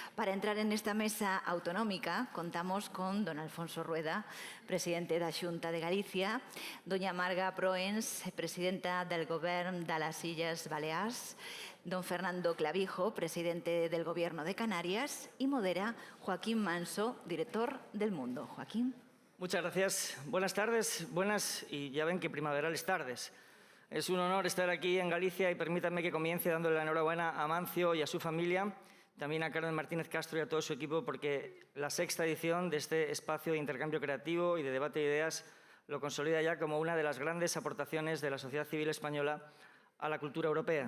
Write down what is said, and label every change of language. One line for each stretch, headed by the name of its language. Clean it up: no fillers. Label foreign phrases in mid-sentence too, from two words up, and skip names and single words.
Spanish: Para entrar en esta mesa autonómica contamos con don Alfonso Rueda, presidente da Xunta de Galicia, doña Marga Proens, presidenta del Govern de las Illes Balears, don Fernando Clavijo, presidente del Gobierno de Canarias, y modera Joaquín Manso, director del Mundo. Joaquín. Muchas gracias. Buenas tardes, buenas y ya ven que primaverales tardes. Es un honor estar aquí en Galicia y permítanme que comience dándole la enhorabuena a Mancio y a su familia, también a Carmen Martínez Castro y a todo su equipo, porque la 6ª edición de este espacio de intercambio creativo y de debate de ideas lo consolida ya como una de las grandes aportaciones de la sociedad civil española a la cultura europea.